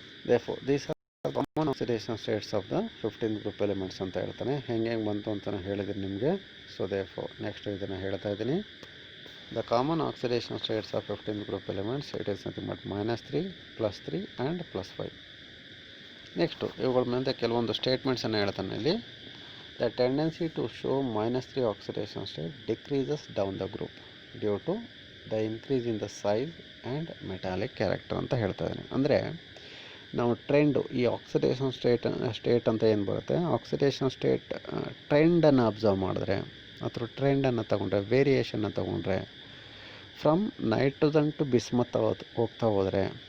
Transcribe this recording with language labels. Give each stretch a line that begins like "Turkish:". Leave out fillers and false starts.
English: Therefore, these are common oxidation states of the 15th group elements
Kannada: ಅಂತ ಹೇಳ್ತಾನೆ. ಹೆಂಗೆ ಬಂತು ಅಂತ ಹೇಳಿದ್ದೀನಿ ನಿಮಗೆ. ಸೊ therefore ನೆಕ್ಸ್ಟ್ ಇದನ್ನು ಹೇಳ್ತಾ ಇದ್ದೀನಿ.
English: The common oxidation states of 15th group elements, it is nothing but -3, +3 and +5.
Kannada: Next ಇವುಗಳ ಮೇಲೆ ಕೆಲವೊಂದು ಸ್ಟೇಟ್ಮೆಂಟ್ಸನ್ನು ಹೇಳ್ತಾನೆ ಇಲ್ಲಿ.
English: The tendency to show -3 oxidation state decreases down the group due to the increase in the size and metallic character
Kannada: ಅಂತ ಹೇಳ್ತಾ ಇದ್ದೀನಿ. ಅಂದರೆ ನಾವು ಟ್ರೆಂಡು ಈ ಆಕ್ಸಿಡೇಷನ್ ಸ್ಟೇಟ್ ಅಂತ ಏನು ಬರುತ್ತೆ, ಆಕ್ಸಿಡೇಷನ್ ಸ್ಟೇಟ್ ಟ್ರೆಂಡನ್ನು ಅಬ್ಸರ್ವ್ ಮಾಡಿದ್ರೆ ಅಥವಾ ಟ್ರೆಂಡನ್ನು ತಗೊಂಡ್ರೆ, ವೇರಿಯೇಷನ್ನ ತಗೊಂಡ್ರೆ, ಫ್ರಮ್ ನೈಟ್ರೋಜನ್ ಟು ಬಿಸ್ಮತ್ ಹೋಗ್ತಾ ಹೋದರೆ,